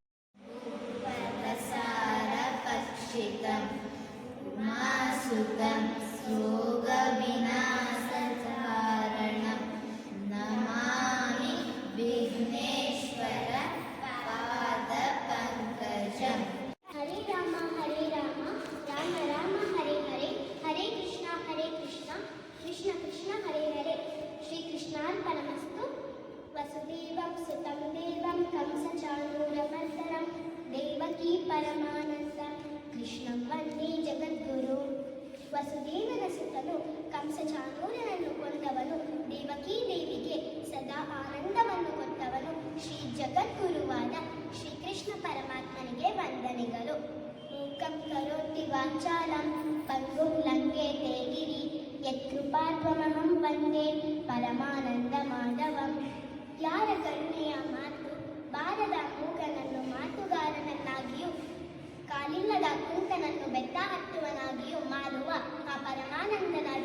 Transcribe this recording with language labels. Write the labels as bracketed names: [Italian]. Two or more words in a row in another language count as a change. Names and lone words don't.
[Sanskrit] पर्वसारपक्षितम् उमासुतं योगविनाशकारणं नमामि विघ्नेश्वर पादपङ्कजम्। हरे राम राम राम हरे हरे, हरे कृष्ण कृष्ण कृष्ण हरे हरे। श्री कृष्णार्पणमस्तु। वसुदेवं सुतं देवं कंसचाणूरमर्दनं देवकी परमानन्दं कृष्णं वन्दे जगद्गुरुं। [Kannada] ವಸುದೇವನ ಸುತನು ಕಂಸಚಾಣೂರನನ್ನು ಕೊಂದವನು, ದೇವಕೀ ದೇವಿಗೆ ಸದಾ ಆನಂದವನ್ನು ಕೊಟ್ಟವನು, ಶ್ರೀ ಜಗದ್ಗುರುವಾದ ಶ್ರೀಕೃಷ್ಣ ಪರಮಾತ್ಮನಿಗೆ ವಂದನೆಗಳು. [Sanskrit] ಮೂಕಂ ಕರೋತಿ ವಾಚಾಲಂ ಪಂಗುಂ ಲಂಘೇತೆ ಗಿರಿ ಯತ್ಕೃಪಾತ್ವಮಹಂ ವಂದೇ ಪರಮಾನಂದ ಮಾಧವಂ. [Kannada] ಯಾರ ಕರುಣೆಯ ಮಾತು ಬಾರದ ಮೂಕನನ್ನು ಮಾತುಗಾರನನ್ನಾಗಿಯೂ ಕಾಲಿಲ್ಲದ ಕೂತನನ್ನು ಬೆಟ್ಟ ಹತ್ತುವನಾಗಿಯೂ ಮಾಡುವ ಆ ಪರಮಾನಂದ